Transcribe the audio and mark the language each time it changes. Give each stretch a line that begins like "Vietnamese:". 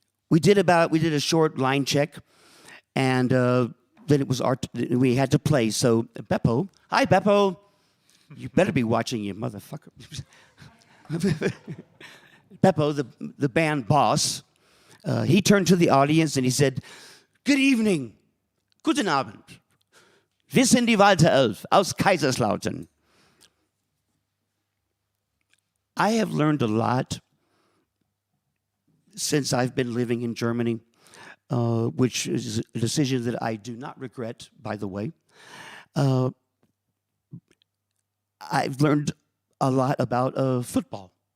English: We did a short line check, and then it was we had to play. So Beppo, hi Beppo, you better be watching, you motherfucker. Beppo, the band boss, he turned to the audience and he said, "Good evening,
German: guten Abend. Wir sind die Walter Elf aus Kaiserslautern."
English: I have learned a lot since I've been living in Germany, which is a decision that I do not regret, by the way. I've learned a lot about football.